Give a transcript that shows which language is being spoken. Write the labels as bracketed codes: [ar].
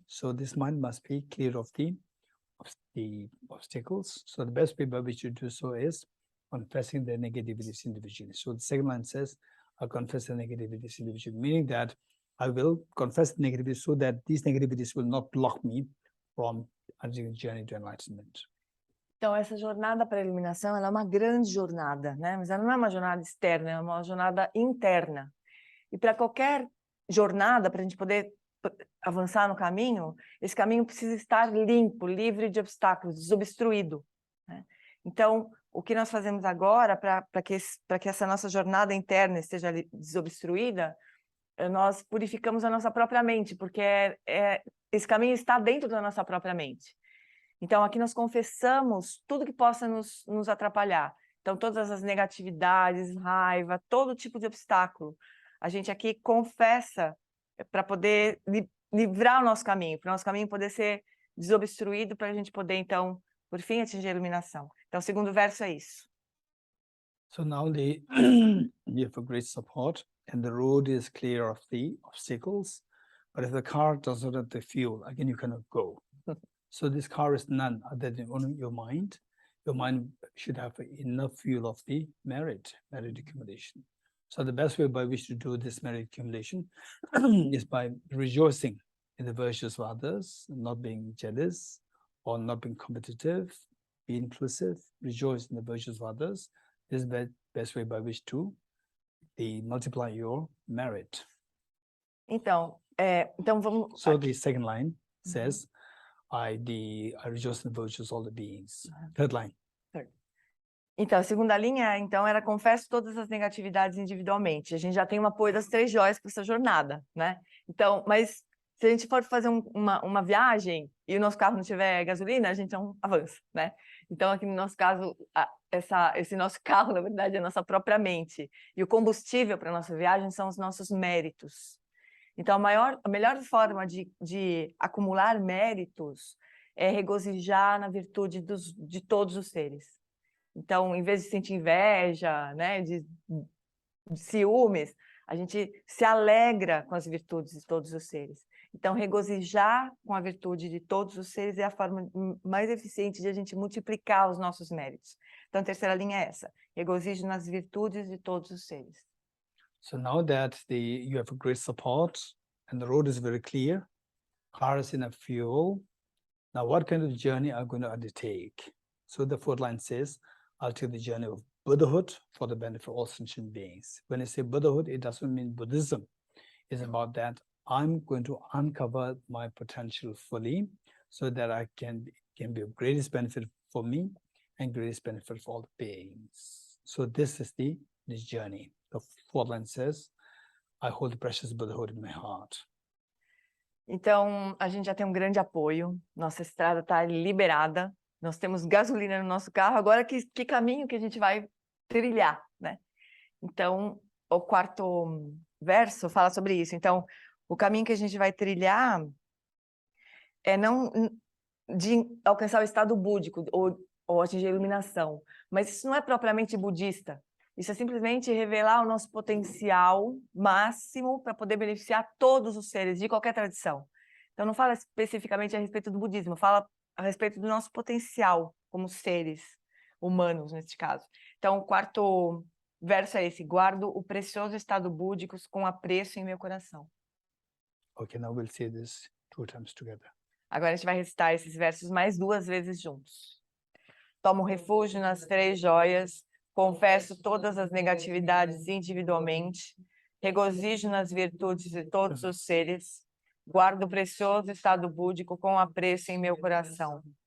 [en] So this mind must be clear of the obstacles. So the best way by which you do so is confessing the negativities individually. So the second line says, I confess the negativities individually, meaning that I will confess the negativities so that these negativities will not block me from undertaking the journey to enlightenment. [pt] Então, essa jornada para a iluminação, ela é uma grande jornada, né? Mas ela não é uma jornada externa, é uma jornada interna. E para qualquer jornada, para a gente poder avançar no caminho, esse caminho precisa estar limpo, livre de obstáculos, desobstruído, né? Então, o que nós fazemos agora para que essa nossa jornada interna esteja desobstruída, nós purificamos a nossa própria mente, porque esse caminho está dentro da nossa própria mente. Então, aqui nós confessamos tudo que possa nos atrapalhar. Então, todas as negatividades, raiva, todo tipo de obstáculo. A gente aqui confessa para poder livrar o nosso caminho, para o nosso caminho poder ser desobstruído, para a gente poder, então, por fim, atingir a iluminação. Então, o segundo verso é isso. [en] So now you have a great support, and the road is clear of the obstacles. But if the car does not have the fuel, again you cannot go. So this car is none other than only your mind. Your mind should have enough fuel of the merit accumulation. So the best way by which to do this merit accumulation is by rejoicing in the virtues of others, not being jealous or not being competitive, be inclusive, rejoice in the virtues of others. This is the best way by which to multiply your merit. [pt] Então vamos... [en] So the second line says, I rejoice in the virtues of all the beings. Third line. [pt] Então, a segunda linha, então, era confesso todas as negatividades individualmente. A gente já tem um apoio das três joias para essa jornada, né? Então, mas se a gente for fazer uma viagem e o nosso carro não tiver gasolina, a gente não avança, né? Então, aqui no nosso caso, esse nosso carro, na verdade, é a nossa própria mente. E o combustível para a nossa viagem são os nossos méritos. Então, a melhor forma de acumular méritos é regozijar na virtude de todos os seres. Então, em vez de sentir inveja, né, de ciúmes, a gente se alegra com as virtudes de todos os seres. Então, regozijar com a virtude de todos os seres é a forma mais eficiente de a gente multiplicar os nossos méritos. Então, a terceira linha é essa: regozijo nas virtudes de todos os seres. [en] So now that you have a great support and the road is very clear, car is enough fuel. Now, what kind of journey are you going to undertake? So the fourth line says, I'll take the journey of Buddhahood for the benefit of all sentient beings. When I say Buddhahood, it doesn't mean Buddhism. It's about that I'm going to uncover my potential fully so that I can be of greatest benefit for me and greatest benefit for all the beings. So this is this journey. The fourth line says, I hold the precious Buddhahood in my heart. [pt] Então, a gente já tem um grande apoio, nossa estrada está liberada, nós temos gasolina no nosso carro, agora que caminho que a gente vai trilhar, né? Então, o quarto verso fala sobre isso. Então, o caminho que a gente vai trilhar é não de alcançar o estado búdico ou atingir a iluminação, mas isso não é propriamente budista. Isso é simplesmente revelar o nosso potencial máximo para poder beneficiar todos os seres de qualquer tradição. Então, não fala especificamente a respeito do budismo, fala a respeito do nosso potencial como seres humanos, neste caso. Então, o quarto verso é esse: guardo o precioso estado búdico com apreço em meu coração. [en] Okay, now we'll say this 2 times together. [pt] Agora a gente vai recitar esses versos mais 2 vezes juntos. Tomo refúgio nas três joias, confesso todas as negatividades individualmente, regozijo nas virtudes de todos os seres, guardo o precioso estado búdico com apreço em meu coração.